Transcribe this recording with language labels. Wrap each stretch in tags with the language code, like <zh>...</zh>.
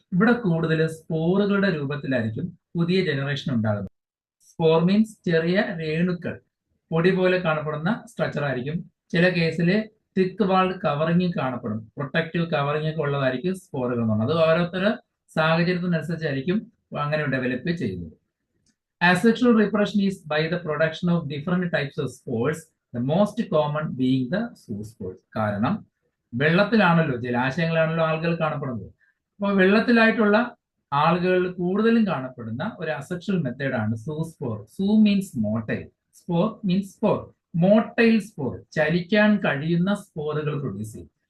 <ml>ഇവിടെ കൂടുതൽ സ്പോറുകളുടെ രൂപത്തിലായിരിക്കും പുതിയ ജനറേഷൻ ഉണ്ടാകുന്നത്. സ്പോർ മീൻസ് ചെറിയ രേണുക്കൾ, പൊടി പോലെ കാണപ്പെടുന്ന സ്ട്രക്ചർ ആയിരിക്കും. ചില കേസിൽ തിക്ക് വാൾഡ് കവറിങ് കാണപ്പെടും, പ്രൊട്ടക്റ്റീവ് കവറിങ് ഒക്കെ ഉള്ളതായിരിക്കും സ്പോറുകൾ എന്ന് പറയുന്നത്. അത് ഓരോരുത്തരുടെ സാഹചര്യത്തിനനുസരിച്ചായിരിക്കും അങ്ങനെ ഡെവലപ്പ് ചെയ്യുന്നത്.</ml> <en>Asexual reproduction is by the production of different types of spores, the most common being the zoospores.</en> <ml>കാരണം വെള്ളത്തിലാണല്ലോ, ജലാശയങ്ങളാണല്ലോ ആളുകൾ കാണപ്പെടുന്നത്. അപ്പോൾ വെള്ളത്തിലായിട്ടുള്ള ആളുകളിൽ കൂടുതലും കാണപ്പെടുന്ന ഒരു അസെക്ഷൽ മെത്തേഡാണ് സൂസ്പോർ. സൂ means motile, spore means spore. Motile spore, ചലിക്കാൻ കഴിയുന്ന സ്പോറുകൾ പ്രൊഡ്യൂസ് ചെയ്യും.</ml>